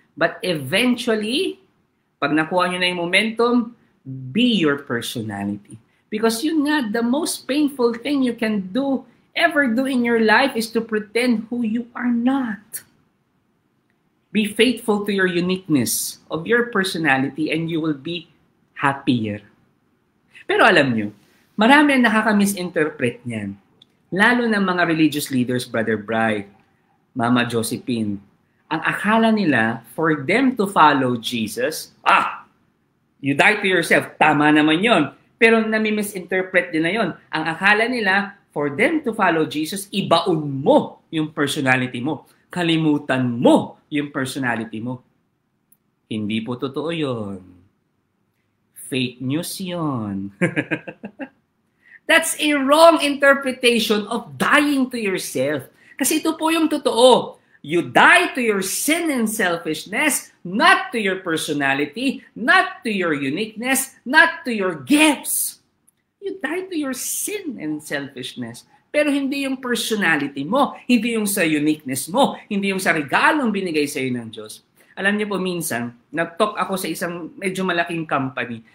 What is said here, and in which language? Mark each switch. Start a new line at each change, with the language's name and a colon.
English: But eventually,
Filipino: pag nakuha nyo na yung momentum,
English: be your personality. Because yun nga, the most painful thing you can ever do in your life is to pretend who you are not. Be faithful to your uniqueness of your personality and you will be happier.
Filipino: Pero alam nyo, marami ang nakaka-misinterpret niyan. Lalo na mga religious leaders, Brother Bry, Mama Josephine. Ang akala nila,
English: for them to follow Jesus, you die to yourself.
Filipino: Tama naman yon. Pero nami-misinterpret din na yon. Ang akala nila,
English: for them to follow Jesus,
Filipino: ibaon mo yung personality mo. Kalimutan mo yung personality mo. Hindi po totoo yon. Fake news yon.
English: That's a wrong interpretation of dying to yourself.
Filipino: Kasi ito po yung totoo.
English: You die to your sin and selfishness, not to your personality, not to your uniqueness, not to your gifts. You die to your sin and selfishness.
Filipino: Pero hindi yung personality mo, hindi yung sa uniqueness mo, hindi yung sa regalong binigay sa iyo ng Diyos. Alam niyo po, minsan, nag-talk ako sa isang medyo malaking company.